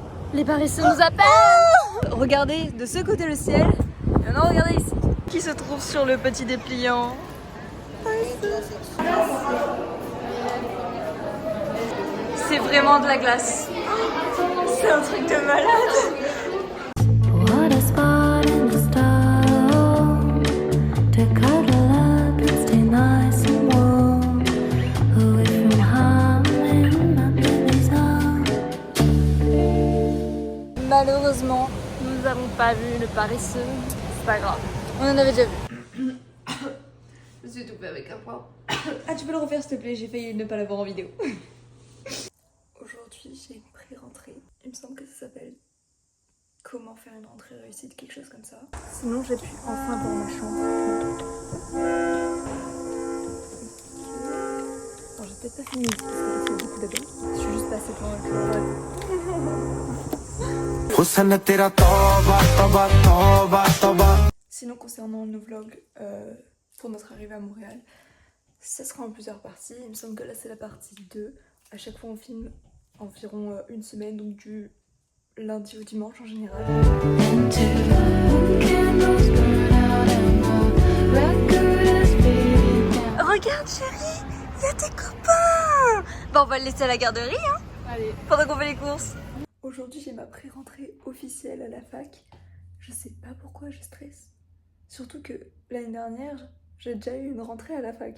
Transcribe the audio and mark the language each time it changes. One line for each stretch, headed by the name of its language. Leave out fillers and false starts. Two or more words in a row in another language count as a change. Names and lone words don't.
French: Les paresseux nous appellent. Regardez de ce côté le ciel. Et maintenant, regardez ici. Qui se trouve sur le petit dépliant. C'est vraiment de la glace. C'est un truc de malade.
English: What a spot in the stone to cuddle up and stay nice and warm away from home and my baby's home.
French: Malheureusement, Nous n'avons pas vu le paresseux. C'est pas grave. on en avait déjà vu. Je suis tout fait avec un poids. Ah, tu peux le refaire s'il te plaît, j'ai failli ne pas l'avoir en vidéo. Aujourd'hui, j'ai une pré-rentrée. Il me semble que ça s'appelle Comment faire une rentrée réussite, quelque chose comme ça. Sinon, j'ai pu enfin voir ma chambre. Alors, j'ai peut-être pas fini ici parce que c'est beaucoup d'abord. Je suis juste passée devant le
Hindi: हुस्न तेरा तौबा तौबा तौबा तौबा.
French: Sinon, concernant nos vlogs pour notre arrivée à Montréal, ça sera en plusieurs parties. Il me semble que là, c'est la partie 2. À chaque fois, on filme environ une semaine, donc du lundi au dimanche en général.
English: And two candles burn out and the record is beating down.
French: Regarde, chérie, il y a tes copains. Bah, on va le laisser à la garderie, hein, Allez. pendant qu'on fait les courses. Aujourd'hui, j'ai ma pré-rentrée officielle à la fac. Je sais pas pourquoi je stresse. Surtout que l'année dernière, j'ai déjà eu une rentrée à la fac.